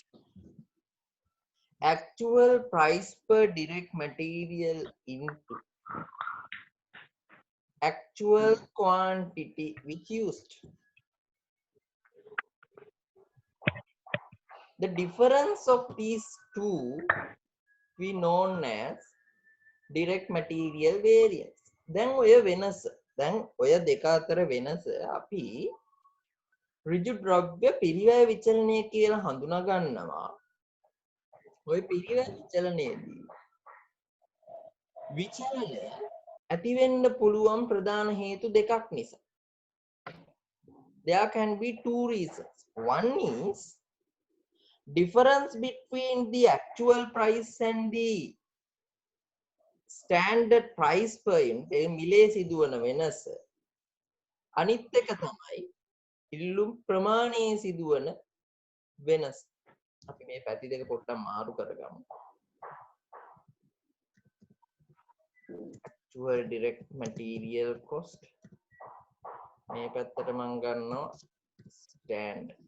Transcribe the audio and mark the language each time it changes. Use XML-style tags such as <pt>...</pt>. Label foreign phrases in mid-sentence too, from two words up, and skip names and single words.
<en>Actual price per direct material into actual quantity which used. The difference of these two we known as direct material variance.</en> <si>දැන් ඔය වෙනස දැන් ඔය දෙක අතර වෙනස අපි ඍජු ද්‍රව්‍ය පිරිවැය විචලනය කියලා හඳුනා ගන්නවා. ඔය පිරිවැය විචලනයේදී විචලනය ඇති වෙන්න පුළුවන් ප්‍රධාන හේතු දෙකක් නිසා.</si> <en>There can be two reasons. One is difference between the actual price and the standard price per unit.</en> <si>මිලේ සිදුවන වෙනස. අනිත් එක තමයි ඉල්ලුම් ප්‍රමාණයේ සිදුවන වෙනස. අපි මේ පැති දෙක පොඩ්ඩක් මාරු කරගමු.</si> <en>actual direct material cost.</en> <si>මේ පැත්තට මම ගන්නවා stand.</si>